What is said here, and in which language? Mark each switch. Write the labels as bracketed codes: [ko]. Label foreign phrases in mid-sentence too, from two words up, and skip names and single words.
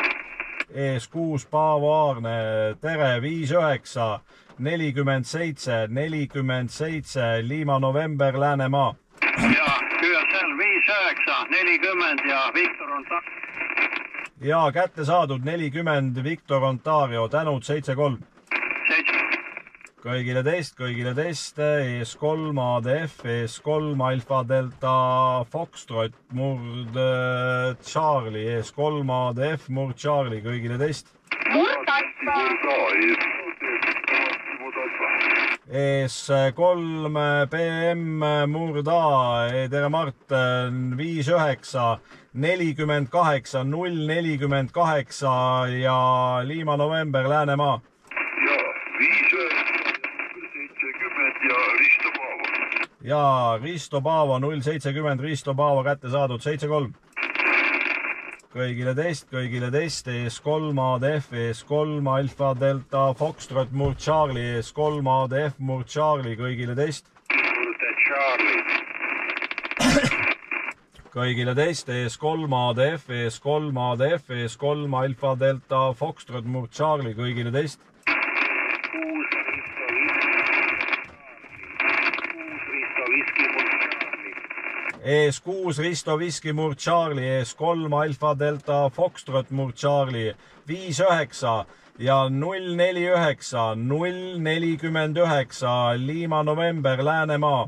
[et] ES6 Paavo Aarne, tere, 59 47 Lima November, Läänemaa. Ja QSL 59 40 ja Victor on ja kätte saadud 40 Victor Ontario, tänud 7-3. kõigile teist, ES3 ADF, ES3 Alfa Delta Foxtrot Murd Charlie, ES3 ADF Murd Charlie, kõigile teist. ES3 PM Murd A, tere Mart, 59 48 048 ja Lima November, Läänemaa. Ja 59 ja Risto Paavo. Ja Risto Paavo, 070 Risto Paavo kätte saadud, 7-3. kõigile teist, ES3 ADF, ES3 Alfa Delta Foxtrot Murd Charlie, ES3 ADF Murd Charlie, kõigile teist. kõigile teist, ES3 ADF, ES3 ADF, ES3 Alfa Delta Foxtrot Murd Charlie, kõigile teist. ES6 Risto Viski Murd Charlie, ES3 Alfa Delta Foxtrot Murd Charlie, 59 ja 049 049 Lima November, Läänemaa.